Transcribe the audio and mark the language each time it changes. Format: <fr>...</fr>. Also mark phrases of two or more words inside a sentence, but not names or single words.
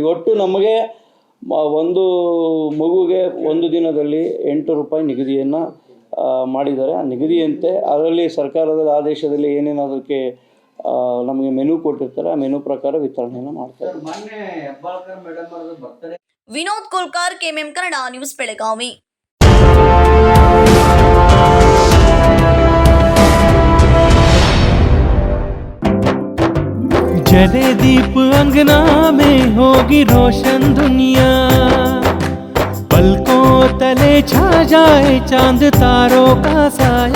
<kn>ಒಟ್ಟು ನಮಗೆ ಒಂದು ಮಗುಗೆ ಒಂದು ದಿನದಲ್ಲಿ 8 ರೂಪಾಯಿ ನಿಗದಿಯನ್ನು ಮಾಡಿದ್ದಾರೆ. ಆ ನಿಗದಿಯಂತೆ ಅದರಲ್ಲಿ ಸರ್ಕಾರದ ಆದೇಶದಲ್ಲಿ ಏನೇನು ಅದಕ್ಕೆ ನಮಗೆ ಮೆನು ಕೊಟ್ಟಿರ್ತಾರೆ ಆ ಮೆನು ಪ್ರಕಾರ ವಿತರಣೆಯನ್ನು ಮಾಡ್ತಾರೆ. ವಿನೋದ್ ಕೋಲ್ಕಾರ್, ಕೆಎಂಎಂ ಕನ್ನಡ ನ್ಯೂಸ್, ಬೆಳಗಾವಿ.</kn> <hi>जले दीप अंगना में होगी रोशन दुनिया, पलकों तले छा जाए चांद तारों का साया,</hi>